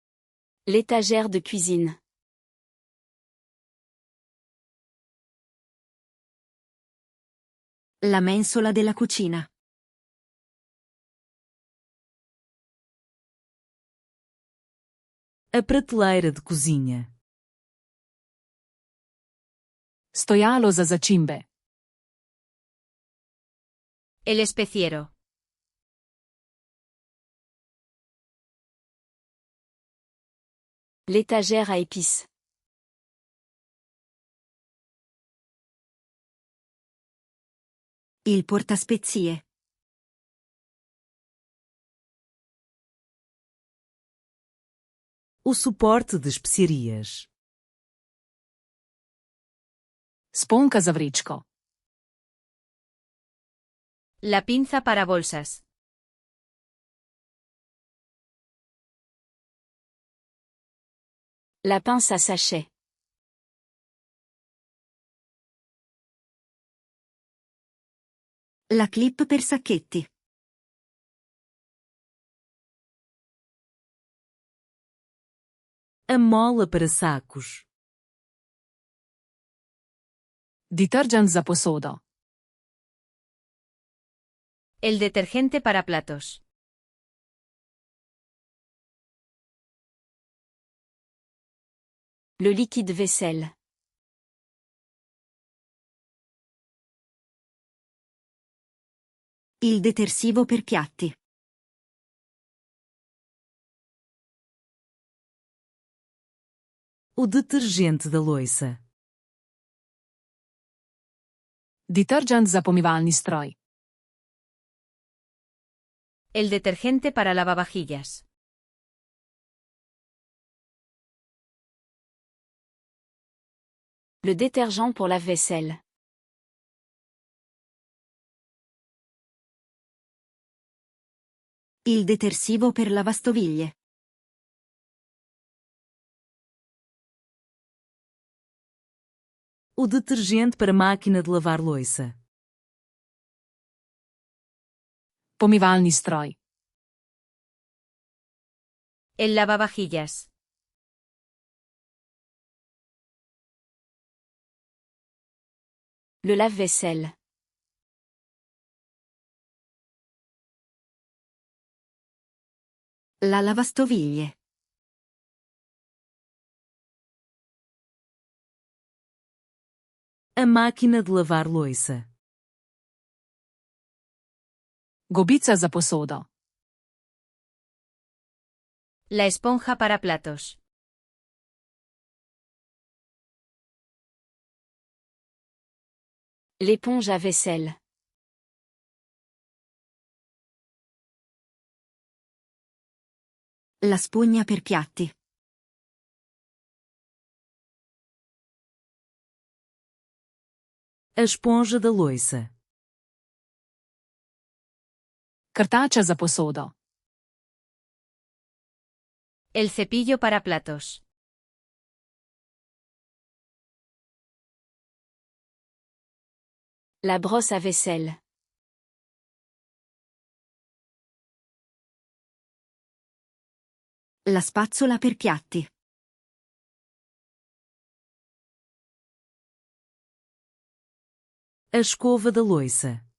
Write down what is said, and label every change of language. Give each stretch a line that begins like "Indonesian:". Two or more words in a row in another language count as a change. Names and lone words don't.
French: L'étagère de cuisine.
Italian: La mensola della cucina.
Portuguese: A prateleira de cozinha.
Slovenian: Stojalo za začimbe.
Spanish: El especiero.
French: L'étagère à épices.
Italian: Il portaspezie.
Portuguese: O suporte de especiarias.
Slovenian: Sponka za vrečko.
Spanish: La pinza para bolsas.
French: La pince à sachet.
Italian: La clip per sacchetti.
Portuguese: A mola para sacos.
Slovenian: Detergent za posodo.
Spanish: El detergente para platos.
French: Le liquide vaisselle.
Italian: Il detersivo per piatti.
Portuguese: O detergente da loiça.
Slovenian: Detergent za pomivalni stroj.
Spanish: El detergente para lavavajillas.
French: Le détergent pour lave-vaisselle.
Italian: Il detersivo per lavastoviglie.
Portuguese: O detergente para máquina de lavar louça.
Slovenian: Pomivalni stroj.
Spanish: El lavavajillas.
French: Le lave-vaisselle.
Italian: La lavastoviglie.
Portuguese: A máquina de lavar louça.
Slovenian: Gobica za posodo.
Spanish: La esponja para platos.
French: L'éponge à vaisselle.
Italian: La spugna per piatti.
Portuguese: A esponja da loiça.
Slovenian: Krtača za posodo.
Spanish: El cepillo para platos.
French: La brosse à vaisselle.
Italian: La spazzola per piatti.
Portuguese: A escova da loiça.